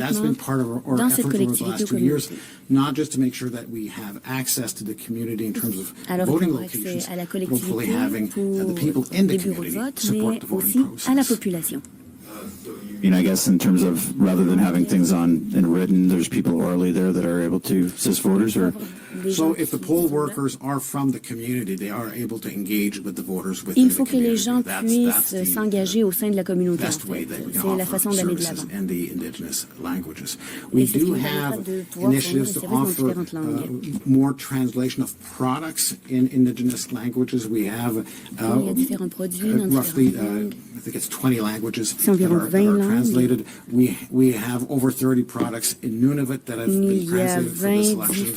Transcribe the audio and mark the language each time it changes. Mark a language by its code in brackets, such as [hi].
[en] That's been part of our effort over the last 2 years, not just to make sure that we have access to the community in terms of voting locations, but hopefully having the people in the community support the voting process. I guess in terms of rather than having things in written, there's people orally there that are able to assist voters, or so if the poll workers are from the community, they are able to engage with the voters within the community. [fr] Il faut que les gens puissent s'engager au sein de la communauté. C'est la façon d'aller de l'avant. [en] And the indigenous languages. We do have initiatives to offer more translation of products in indigenous languages. We have roughly, I think it's 20 languages that are translated. We have over 30 products in Nunavut that have been translated for this election.